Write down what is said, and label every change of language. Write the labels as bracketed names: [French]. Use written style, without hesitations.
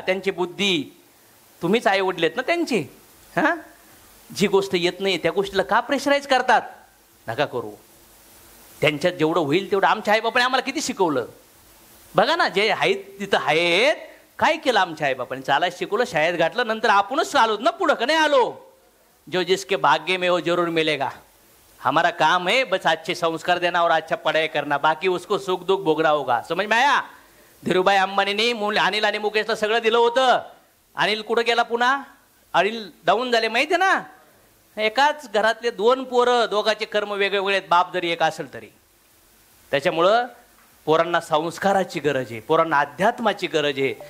[Marathi] त्यांची बुद्धी, तुम्हीच आई वडील आहेत ना त्यांची. हां, जी गोष्ट येत नाही त्या गोष्टीला का प्रेशराईज करतात. नका करू. त्यांच्यात जेवढं होईल तेवढं आमच्या आईबापाने आम्हाला किती शिकवलं बघा ना. जे आहेत तिथं आहेत, काय केलं आमच्या आईबापाने? चालायला शिकवलं, शाळेत घातलं, नंतर आपणच आलो ना पुढं, का नाही आलो? [Hindi] जो जिसके भाग्य में हो जरूर मिलेगा. हमारा काम है बस अच्छे संस्कार देना और अच्छा पढ़ाई करना, बाकी उसको सुख दुख भोगना होगा. समझ में आया? [Marathi] धीरूभाई अंबानीने अनिल आणि मुकेशला सगळं दिलं होतं. अनिल कुठं गेला पुन्हा? अनिल डाऊन झाले माहिती आहे ना. एकाच घरातले दोन पोरं, दोघांचे कर्म वेगवेगळे आहेत, बाप जरी एक असेल तरी. त्याच्यामुळं पोरांना संस्काराची गरज आहे, पोरांना अध्यात्माची गरज आहे.